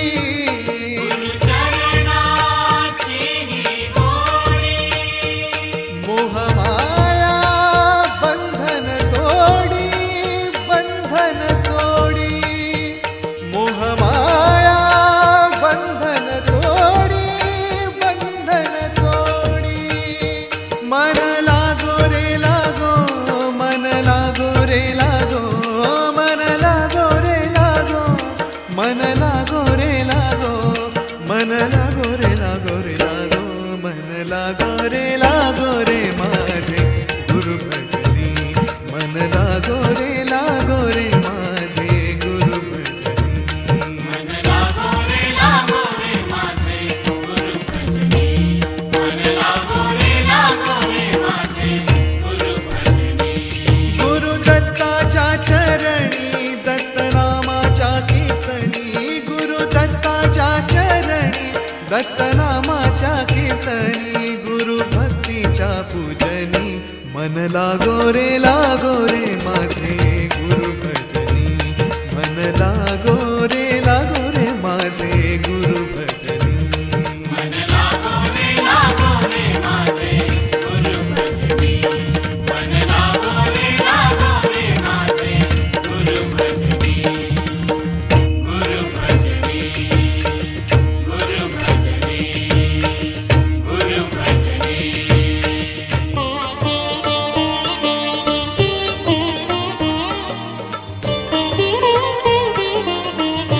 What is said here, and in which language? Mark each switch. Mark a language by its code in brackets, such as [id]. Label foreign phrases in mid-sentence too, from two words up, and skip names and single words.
[mr] गुरुचरणाची ही गोडी. मोहमाया बंधन तोडी, बंधन तोडी. मोहमाया बंधन तोडी, बंधन तोडी. मन लागो रे लागो, मन लागो रे लागो, मन लागो रे लागो, मन लागो रे लागो, मन लागो रे लागो रे लागो, मन लागो रे लागो रे माझे गुरु भजनी. मन लागो रे माझे गुरु भजनी. मन लागो रे माझे गुरु भजनी. मन लागो रे माझे गुरु भजनी. गुरु दत्ताच्या चरणी, दत्तनामाच्या कीर्तनी. गुरु दत्ताच्या चरणी, दत्तनामाच्या कीर्तनी. गुरु भक्तीच्या पूजनी. मन लागो रे माझे गुरु भजनी. मन लागो रे माझे गुरु भजनी. मन लागो रे माझे गुरु भजनी. मन लागो रे माझे गुरु भजनी. गुरु भजनी. गुरु भजनी. गुरु भजनी. [en] Thank you.